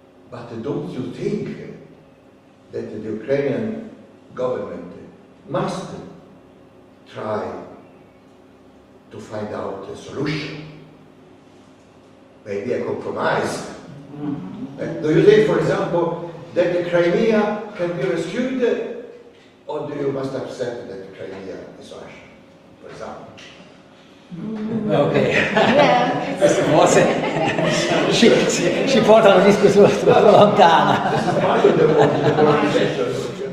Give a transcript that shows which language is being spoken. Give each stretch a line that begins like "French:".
English: But don't you think that the Ukrainian government must try to find out a solution? Maybe a compromise? Do you think, for example, that the Crimea can be rescued? Or do you must accept that Crimea is Russian, for example? Okay. Yeah.
Italian: Questa forse ci porta una discussione troppo lontana.
English: This is part of the organization.